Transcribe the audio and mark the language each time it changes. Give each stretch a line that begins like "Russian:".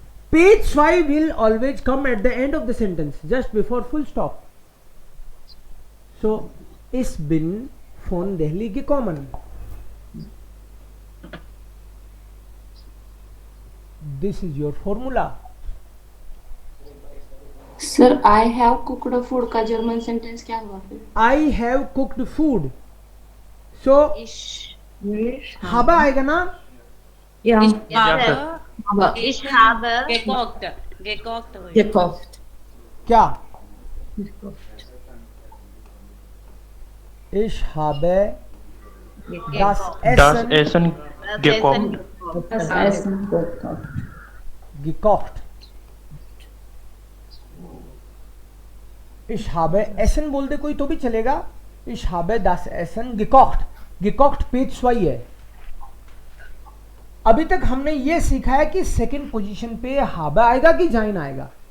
English: Page 5 will always come at the end of the sentence, just before full stop.
German: So, ich bin von Delhi gekommen.
English: This is your formula. Sir I have cooked food
Hindi: का
English: German sentence
Hindi: क्या हुआ फिर?
English: I have cooked food.
Hindi: So, haba आएगा ना?
German: Ich Ja, habe. Ich habe. Gekocht. Gekocht. Gekocht.
Hindi: क्या?
German: Ich habe das Essen gekocht. Ich habe Essen
Hindi: बोल दे कोई तो भी चलेगा।
German: Ich habe das Essen gekocht. Gekocht
Hindi: page स्वाई है। अभी तक हमने ये सीखा है कि सेकंड पोजीशन पे हाबा आएगा कि जाइन आएगा।